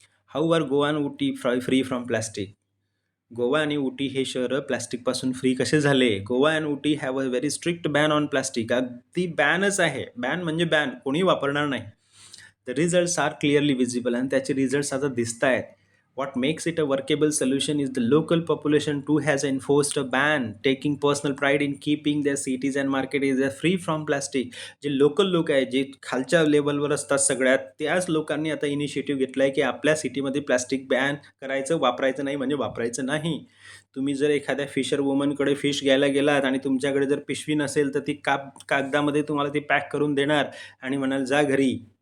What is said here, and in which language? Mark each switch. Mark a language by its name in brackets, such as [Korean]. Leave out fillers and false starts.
[English] How are Goa आणि Ooty free from plastic. [Marathi] Goa आणि उटी हे शहरं प्लास्टिकपासून फ्री कसे झाले? [English] Goa and Ooty have a very strict ban on plastic. [Marathi] अगदी बॅनच आहे. बॅन म्हणजे बॅन, कोणी वापरणार नाही. [English] The results are clearly visible. [Marathi] आणि त्याचे रिझल्ट्स आता दिसत आहेत. [English] What makes it a workable solution is the local population too has enforced a ban, taking personal pride in keeping their cities and markets free from plastic. [Marathi] जे local लोक आहेत, जे खालच्या लेवलवर असतात सगळ्यात, त्याच लोकांनी आता इनिशिएटिव्ह घेतला आहे की आपल्या सिटीमध्ये प्लास्टिक बॅन करायचं, वापरायचं नाही म्हणजे वापरायचं नाही. तुम्ही जर एखाद्या फिशर वुमनकडे फिश घ्यायला गेलात आणि तुमच्याकडे जर पिशवी नसेल तर ती कागदामध्ये तुम्हाला ती पॅक करून देणार आणि म्हणाल जा घरी.